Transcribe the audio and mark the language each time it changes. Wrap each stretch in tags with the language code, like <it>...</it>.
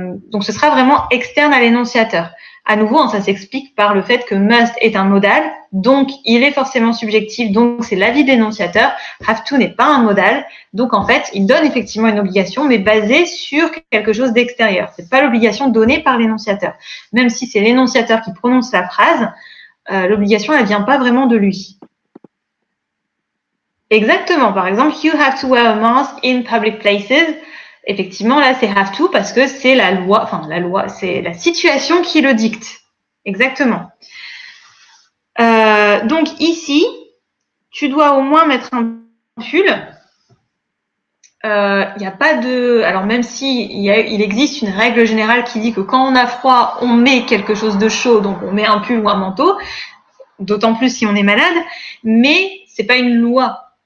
<fr>Donc, ce sera vraiment externe à l'énonciateur. À nouveau, ça s'explique par le fait que must est un modal, donc il est forcément subjectif, donc c'est l'avis de l'énonciateur. Have to n'est pas un modal, donc en fait, il donne effectivement une obligation, mais basée sur quelque chose d'extérieur. C'est pas l'obligation donnée par l'énonciateur. Même si c'est l'énonciateur qui prononce la phrase, l'obligation, elle vient pas vraiment de lui. Exactement. Par exemple,</fr> <en>you have to wear a mask in public places.</en> <fr>Effectivement, là, c'est have to parce que c'est la loi, c'est la situation qui le dicte. Exactement. Donc ici, tu dois au moins mettre un pull. Il n'y a pas de... Alors même si il existe une règle générale qui dit que quand on a froid, on met quelque chose de chaud, donc on met un pull ou un manteau, d'autant plus si on est malade, mais c'est pas une loi.</fr>